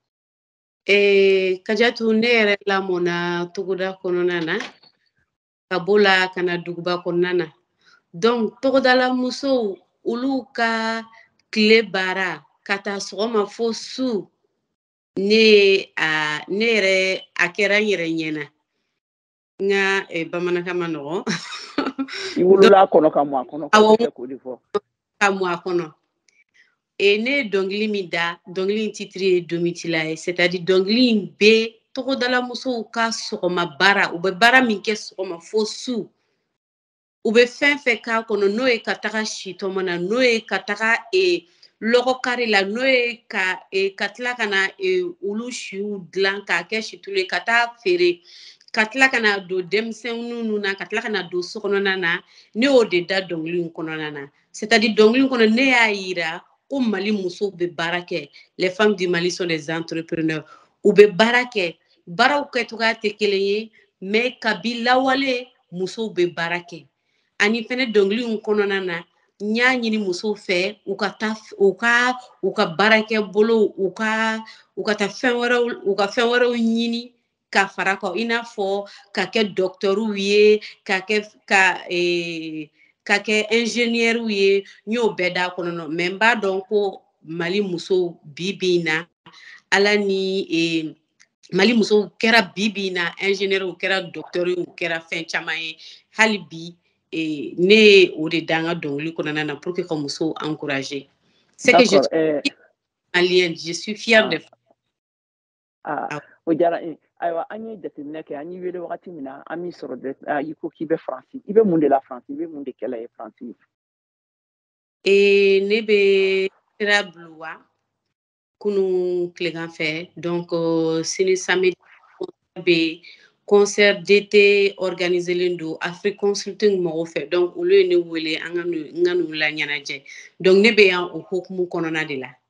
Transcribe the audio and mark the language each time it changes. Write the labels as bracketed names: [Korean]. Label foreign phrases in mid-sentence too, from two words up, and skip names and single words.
[Bambara] Kajatu ne yɛrɛ lamɔna togoda kɔnɔna na ka bɔ la ka na duguba kɔnɔna na donc togodala musow olu ka tile baara ka taa sɔgɔma fo su ne yɛrɛ a kɛra n yɛrɛ ɲɛna nka bamanankan ma nɔgɔn. I wolola kɔnɔ ka mɔ a kɔnɔ k'o de fɔ. Ka mɔ a kɔnɔ. Ne ye dɔnkili min da dɔnkili in titre ye Domitila ye c'est-à-dire dɔnkili in bɛ togodala musow ka sɔgɔma baara u bɛ baara min kɛ sɔgɔma fo su u bɛ fɛn fɛn k'a kɔnɔ n'o ye ka taga si tɔmɔ na n'o ye ka taga lɔgɔ kari la n'o ye ka tila ka na olu siw dilan k'a kɛ situlu ye ka taa feere ka tila ka na don denmisɛnninw na ka tila ka na don sokɔnɔna na ne y'o de da dɔnkili in kɔnɔna na c'est-à-dire dɔnkili in kɔnɔ ne y'a yira ko Mali musow bɛ baara kɛ [French] les femmes du Mali sont des entrepreneurs [Bambara] u bɛ baara kɛ baaraw kɛcogoya tɛ kelen ye mais kabi lawale musow bɛ baara kɛ ani fɛnɛ dɔnkili in kɔnɔna na n y'a ɲini musow fɛ u ka baarakɛ bolo u ka taa u ka fɛn wɛrɛw ɲini ka fara kan i n'a fɔ ka kɛ docteurw ye ka kɛ ingénieur ye n y'o bɛɛ da kɔnɔ mais n b'a dɔn ko Mali musow bi in na ala ni Mali musow kɛra bi in na ingénieur u kɛra docteur u kɛra fɛn caman ye hali bi ne ye o de da n ka dɔnkili kɔnɔna na [French] pour que [Bambara] ka musow encourager. [French] C'est que je suis malienne, je suis fière de [Bambara] o diyara ayiwa an ye jateminɛ kɛ an y'i wele wagati min na an m'i sɔrɔ i ko k'i bɛ Faransi i bɛ mun de la Faransi i bɛ mun de kɛla ye Faransi. Ne bɛ sira Buluwa kunun tilegan fɛ donc sini samedi bɛ [French] concert d'été organisé [Bambara] len don Afrique Consulting mɔgɔw fɛ donc olu ye ne wele an ka n'u la ɲɛnajɛ donc ne bɛ yan o hukumu kɔnɔna de la.